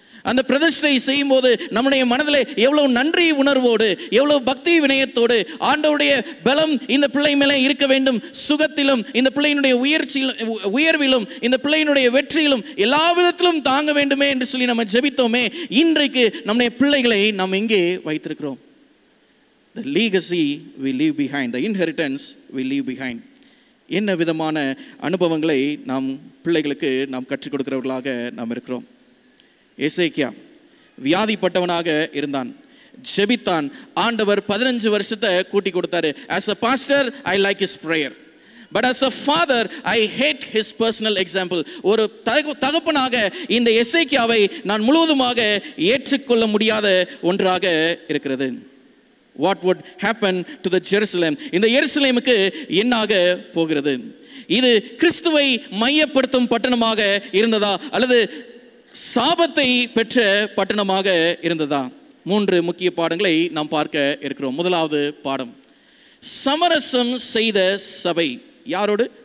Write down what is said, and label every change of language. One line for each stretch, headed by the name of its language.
Tamil: அந்த பிரதிஷ்டை செய்யும் போது நம்முடைய மனதிலே எவ்வளவு நன்றி உணர்வோடு, எவ்வளவு பக்தி வினயத்தோடு ஆண்டவருடைய பலம் இந்த பிள்ளை மேலே இருக்க வேண்டும். சுகத்திலும் இந்த பிள்ளையினுடைய உயர்விலும் இந்த பிள்ளையினுடைய வெற்றியிலும் எல்லா விதத்திலும் தாங்க வேண்டுமே என்று சொல்லி நம்ம ஜெபித்தோமே. இன்றைக்கு நம்முடைய பிள்ளைகளை நாம் எங்கே வைத்திருக்கிறோம்?
English: The legacy we leave behind, the inheritance we leave behind.
Tamil: என்ன விதமான அனுபவங்களை நாம் பிள்ளைகளுக்கு நாம் கற்றுக் கொடுக்கிறவர்களாக நாம் இருக்கிறோம்? எசேக்கியா வியாதிப்பட்டவனாக இருந்தான், ஜெபித்தான். ஆண்டவர் 15 வருஷத்தை கூட்டி கொடுத்தாரு.
English: As a pastor I like his prayer, but as a father I hate his personal example.
Tamil: ஒரு தகப்பனாக இந்த எசேக்கியாவை நான் முழுவதுமாக ஏற்றுக்கொள்ள முடியாத ஒன்றாக இருக்கிறது.
English: What would happen to the Jerusalem?
Tamil: இந்த எருசலேமுக்கு என்னாக போகிறது? இது கிறிஸ்துவை மையப்படுத்தும் பட்டணமாக இருந்ததா அல்லது சாபத்தை பெற்ற பட்டணமாக இருந்ததா? 3 முக்கிய பாடங்களை நாம் பார்க்க இருக்கிறோம். முதலாவது பாடம், சமரசம் செய்த சபை. யாரோடு?